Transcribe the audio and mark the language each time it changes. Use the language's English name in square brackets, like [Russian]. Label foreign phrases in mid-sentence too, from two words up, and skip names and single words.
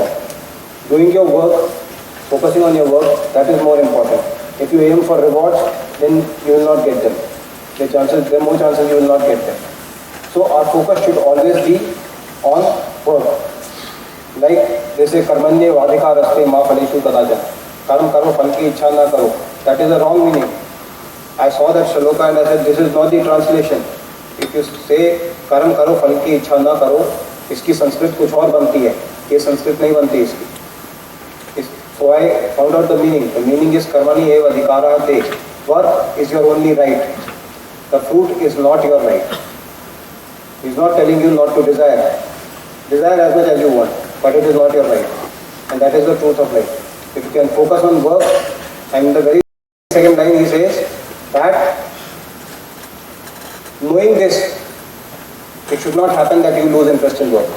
[English] Doing your work, focusing on your work, that is more important. If you aim for rewards, then you will not get them. There are more chances you will not get them. So our focus should always be on work. Like they say, [Sanskrit] कर्मण्ये वाधिका रस्ते मा फलेषु कदाचन. [Hindi] कर्म करो फल की इच्छा ना करो. [English] That is a wrong meaning. I saw that shloka and I said, this is not the translation. If you say [Hindi] कर्म करो फल की इच्छा ना करो, इसकी संस्कृत कुछ और बनती है, ये संस्कृत नहीं बनती इसकी. [English] So I found out the meaning. The meaning is [Sanskrit] कर्मणि एव अधिकार ते. [English] Work is your only right. The fruit is not your right. He is not telling you not to desire. Desire as much as you want, but it is not your right. And that is the truth of life. If you can focus on work, and in the very second line he says that knowing this, it should not happen that you lose interest in work.